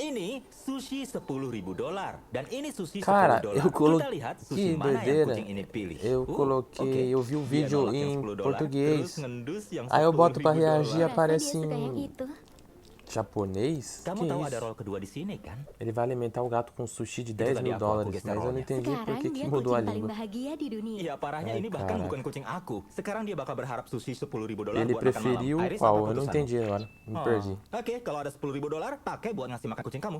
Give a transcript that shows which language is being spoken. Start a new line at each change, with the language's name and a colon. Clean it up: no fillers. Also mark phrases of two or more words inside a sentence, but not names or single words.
Indonesian: Ini sushi $10.000 dan ini sushi
Portuguese: Cara,
Indonesian: $10.
Portuguese: eu
Indonesian: Kita lihat
Portuguese: coloquei.
Indonesian: sushi
Portuguese: Que
Indonesian: mana yang
Portuguese: doideira.
Indonesian: kucing ini pilih.
Portuguese: Eu coloquei. Eu vi um
Indonesian: Dia
Portuguese: vídeo
Indonesian: nolak yang
Portuguese: em
Indonesian: $10, terus
Portuguese: português.
Indonesian: ngendus yang
Portuguese: Aí eu boto pra reagir e
Indonesian: $10.000. Rasa dia
Portuguese: aparece
Indonesian: suka yang
Portuguese: em
Indonesian: itu.
Portuguese: japonês?
Indonesian: Kamu
Portuguese: Que
Indonesian: tahu ada
Portuguese: isso?
Indonesian: roll kedua di sini kan?
Portuguese: Ele vai alimentar o gato com sushi de
Indonesian: Itu
Portuguese: 10
Indonesian: tadi
Portuguese: mil
Indonesian: aku
Portuguese: dólares,
Indonesian: geser
Portuguese: mas eu não
Indonesian: rollnya.
Portuguese: entendi por
Indonesian: Sekarang
Portuguese: que
Indonesian: dia
Portuguese: mudou a
Indonesian: kucing paling
Portuguese: língua.
Indonesian: bahagia di dunia. Iya, parahnya
Portuguese: Ai,
Indonesian: ini bahkan
Portuguese: caraca.
Indonesian: bukan kucing aku. Sekarang dia bakal berharap sushi $10.000
Portuguese: Ele
Indonesian: buat makan malam.
Portuguese: preferiu
Indonesian: Iris, apa
Portuguese: qual? Eu não
Indonesian: keputusanmu?
Portuguese: entendi agora. Me perdi.
Indonesian: Oke, kalau ada $10.000, pakai buat ngasih makan kucing kamu.